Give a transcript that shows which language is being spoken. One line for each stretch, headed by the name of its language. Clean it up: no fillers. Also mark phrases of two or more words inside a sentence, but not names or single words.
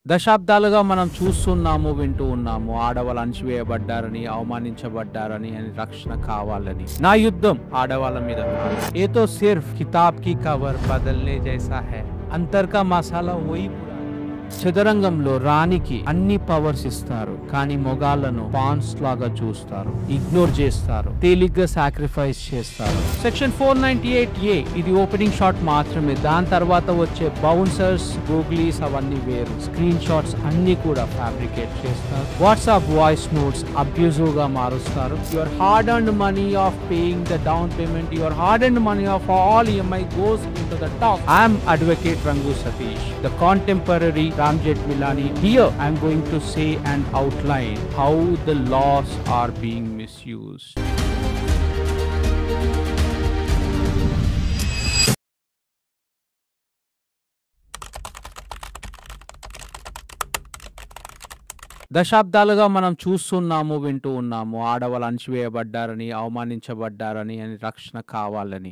Telugu: దశాబ్దాలుగా మనం చూస్తున్నాము, వింటూ ఉన్నాము. ఆడవాళ్ళు అణచివేయబడ్డారని, అవమానించబడ్డారని, రక్షణ కావాలని. నా యుద్ధం ఆడవాళ్ళ మీద కాదు.
Hindi: ये तो सिर्फ़ किताब की कवर बदलने जैसा है. अंतर का मसाला वही
Telugu: చదరంగంలో రాణికి అన్ని పవర్స్ ఇస్తారు, కానీ మొగాళ్లను పాన్స్ లాగా చూస్తారు, ఇగ్నోర్ చేస్తారు, తేలిగ్గా సాక్రిఫైస్ చేస్తారు. సెక్షన్ 498A ఇది ఓపెనింగ్ షాట్ మాత్రమే. దాని తర్వాత వచ్చే బౌన్సర్స్, గూగ్లీస్ అవన్నీ వేరు. స్క్రీన్ షాట్స్ అన్ని కూడా ఫ్యాబ్రికేట్ చేస్తారు. వాట్సాప్ వాయిస్ నోట్స్ అబ్యూజివ్ గా మారుస్తారు.
English: Your hard and money of paying the down payment, your hard and money of all EMI goes into the top. I am Advocate Rangu Satish, the contemporary Ram Jethmalani. Here I am going to say and outline how the laws are being misused.
Telugu: దశాబ్దాలుగా మనం చూస్తున్నాము, వింటూ ఉన్నాము. ఆడవాళ్ళు అణచివేయబడ్డారని, అవమానించబడ్డారని, రక్షణ కావాలని.